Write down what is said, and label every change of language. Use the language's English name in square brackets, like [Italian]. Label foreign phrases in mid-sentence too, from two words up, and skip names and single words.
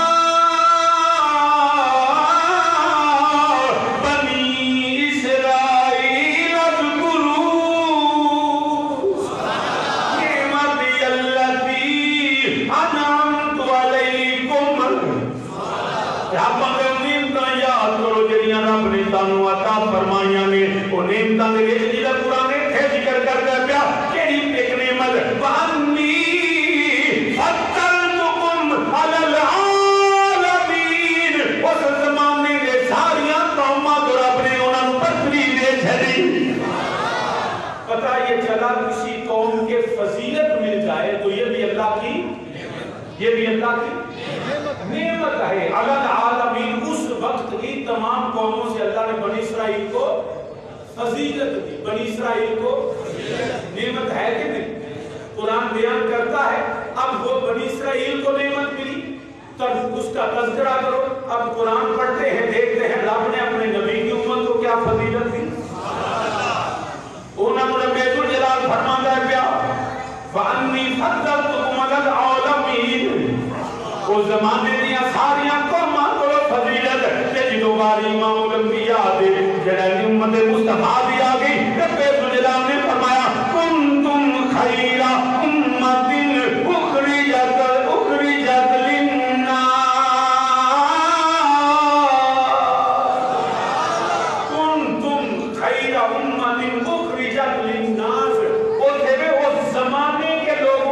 [Arabic] بنی اسرائیل اذکروا نعمتی التی انعمت علیکم [Punjabi] رب نعمتاں یاد کرو جڑیاں رب نے تانوں عطا فرمائیاں نے او نعمتاں دے وچ جڑا قرآن ہے ذکر کردا پیا کیڑی ایک نعمت وانی [Arabic] فضلتکم علی العالمین [Punjabi] اس زمانے دے ساریاں قوماں تو رب نے انہاں نوں برتری دے چھڑی [Urdu] پتہ یہ چلا کسی قوم کے فضیلت مل جائے تو یہ بھی اللہ کی نعمت ہے [Arabic] علی العالمین [Urdu] اس وقت کی تمام قوموں سے اللہ نے بنی اسرائیل کو فضیلت دی بنی اسرائیل کو نعمت ہے کہ نہیں قرآن بیان کرتا ہے اب وہ بنی اسرائیل کو نعمت ملی تب اس کا تذکرہ کرو اب قرآن پڑھتے ہیں دیکھتے ہیں رب نے اپنے نبی کی امت کو کیا فضیلت دی انہوں نے رب ذوالجلال فرماتا ہے پیا [Arabic] وَأَنِّي فَضَّلْتُكُمْ عَلَى الْعَالَمِينَ [Punjabi] وہ زمانے دیا ساریاں قوماں کو فضیلت کہ جدو باری امام الانبیاء دے جڑا امت مصطفیٰ دی آ گئی رب ذوالجلال نے فرمایا [Arabic] کنتم خیر امت اخرجت للناس کنتم خیر امت اخرجت للناس [Urdu] وہ تھے اس زمانے کے لوگوں